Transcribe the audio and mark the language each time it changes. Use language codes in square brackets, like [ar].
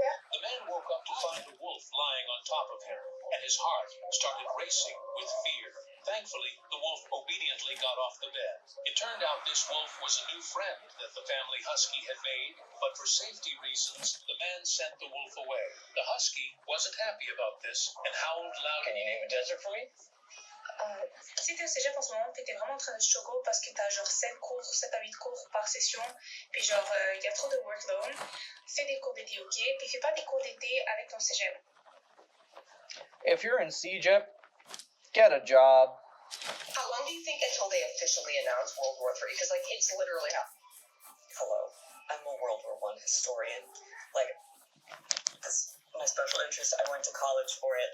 [en] The man woke up to find a wolf lying on top of him, and his heart started racing with fear. Thankfully, the wolf obediently got off the bed. It turned out this wolf was a new friend that the family husky had made, but for safety reasons, the man sent the wolf away. The husky wasn't happy about this and howled loudly. Can you name a desert for me? [fr] Si t'es au cégep en ce moment, t'étais vraiment en train de choco parce que t'as genre 7 à 8 cours par session, puis genre y a trop de workload. Fais des cours d'été, ok? Puis fais pas des cours d'été avec ton cégep. [en] If you're in CJEP, get a job. How long do you think until they officially announce World War III? Because, like, it's literally how... Hello, I'm a World War I historian. Like, this my special interest. I went to college for it.